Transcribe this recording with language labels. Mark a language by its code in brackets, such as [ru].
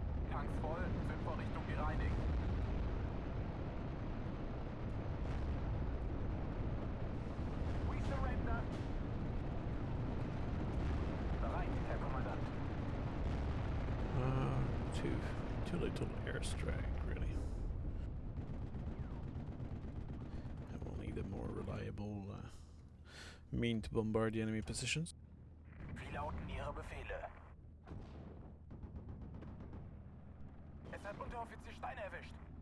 [de] Tanks voll, sind wir Richtung gereinigt. [en] We surrender. [de] Bereit, Herr Kommandant. [en] Too little airstrike, really. I will need a more reliable mean to bombard the enemy positions. [de] Wie lauten Ihre Befehle? Es hat Unteroffizier Stein erwischt.